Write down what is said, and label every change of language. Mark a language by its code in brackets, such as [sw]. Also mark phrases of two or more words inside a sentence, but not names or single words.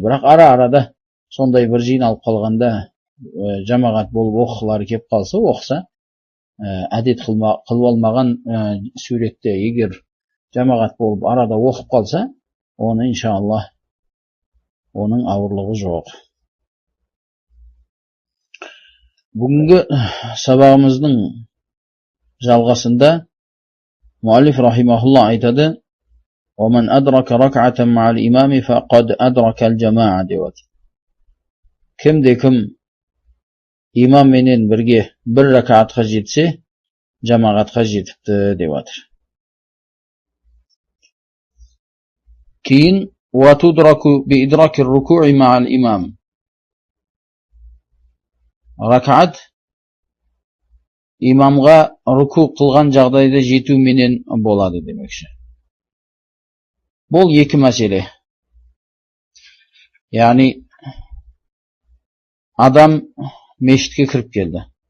[kk] Бірақ ара-арада сондай бір жиналып қалғанда жамағат болып оқылары кеп қалса, оқса, әдет қылып алмаған суретте егер жамағат болып арада оқып қалса, оны иншаллах оның ауырлығы жоқ. Бүгінгі сабағымыздың жалғасында муаллиф рахимахулла айтады: [ar] ومن أدرك ركعة مع الإمام فقد أدرك الجماعة деп. [kk] Кімде-кім имам менен бірге бір ракатқа жетсе, жамағатқа жетіпті деп жатыр. Кейін [ar] وتدرك بإدراك الركوع مع الإمام. [kk] Ракат имамға руку қылған жағдайда жету менен болады демекші. Бұл екі мәселе. Яғни адам мешітке кіріп келді.